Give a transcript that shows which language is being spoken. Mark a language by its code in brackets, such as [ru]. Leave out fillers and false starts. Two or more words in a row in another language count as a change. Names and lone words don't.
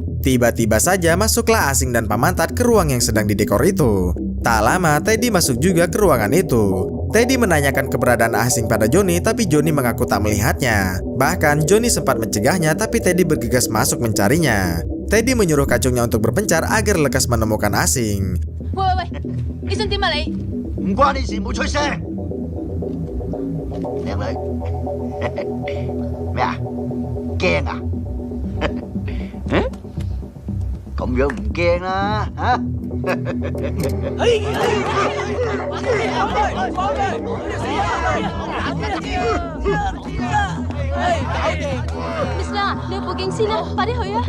[id] Tiba-tiba saja masuklah Asing dan Pak Mantat ke ruang yang sedang didekor itu. Tak lama, Teddy masuk juga ke ruangan itu. Teddy menanyakan keberadaan Asing pada Johnny, tapi Johnny mengaku tak melihatnya. Bahkan Johnny sempat mencegahnya, tapi Teddy bergegas masuk mencarinya. Teddy menyuruh kacungnya untuk berpencar agar lekas menemukan Asing. [yue] 喂喂喂，你想點啊你？唔關你事，冇出聲。靚女，咩啊？驚啊？咁樣唔驚啦，嚇？Miss 啦，你去報警先啦，快啲去啊！